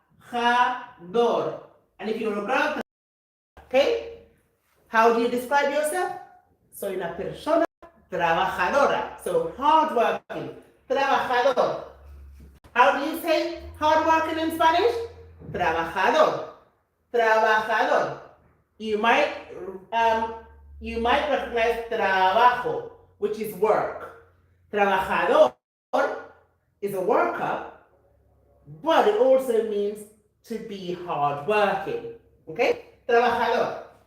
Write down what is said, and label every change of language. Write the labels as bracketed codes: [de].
[en] Trabajador. And if you're a girl, okay? How do you describe yourself? [es] Soy una persona trabajadora. [en] So hardworking. Trabajador. How do you say hardworking in Spanish? Trabajador. Trabajador. You might recognize trabajo, which is work. Trabajador is a worker, but it also means to be hardworking. Okay? Trabajador.